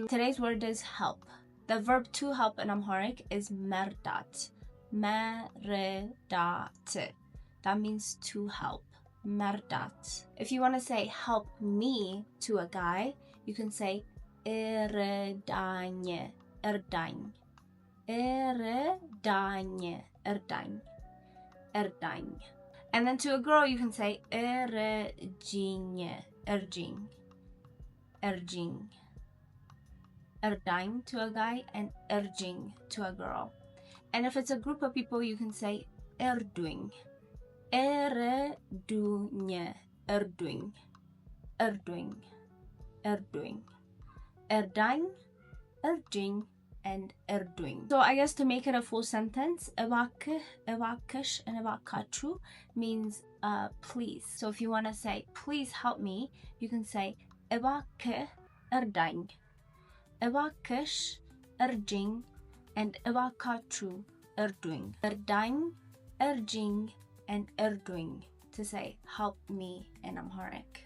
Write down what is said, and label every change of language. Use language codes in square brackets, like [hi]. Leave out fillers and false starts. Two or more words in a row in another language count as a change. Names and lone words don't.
[en] Today's word is help. The verb to help in Amharic is merdat. Meredat. That means to help. Merdat. If you want to say help me to a guy, you can say erdaኝ. [am] እርዳኝ። እርዳኝ። እርዳኝ. [en] Erdaኝ. And then to a girl, you can say erጂኝ. [am] እርጂኝ። እርጂኝ. [en] Erdaኝ to a guy and erጂኝ to a girl. And if it's a group of people, you can say erduኝ. [am] እርዱኝ። እርዱኝ. እርዱኝ። እርዱኝ። እርዳኝ፣ እርጂኝ, [en] and erduኝ. So I guess to make it a full sentence, [am] እባክህ, እባክሽ, [en] and እባካችሁ means please. So if you want to say please help me, you can say [am] እባክህ እርዳኝ, እባክሽ እርጂኝ, [en] and [am] እባካችሁ እርዱኝ. እርዳኝ, እርጂኝ, [en] and እርዱኝ to say help me in Amharic.